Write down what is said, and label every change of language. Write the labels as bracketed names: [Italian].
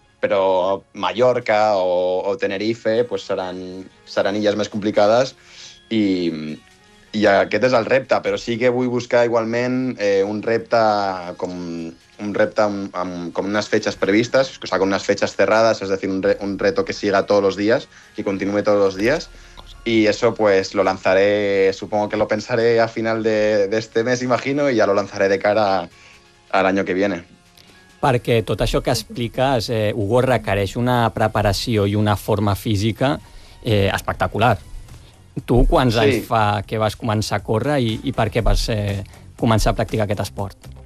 [Catalan] però Mallorca o Tenerife pues seran illes més complicades i aquest és el repte, però sí que vull buscar igualment un repte amb unes fetxes previstes, [Spanish] o sea, con unas fechas cerradas, es decir, un reto que siga todos los días [Catalan] y continúe todos los días. [Spanish] Y eso pues lo lanzaré, supongo que lo pensaré a final de este mes, imagino, y ya lo lanzaré de cara al año que viene. [Catalan] Perquè tot això que expliques, Hugo, requereix una preparació i una forma física espectacular. Tu quants anys fa que vas començar a córrer i per què vas començar a practicar aquest esport?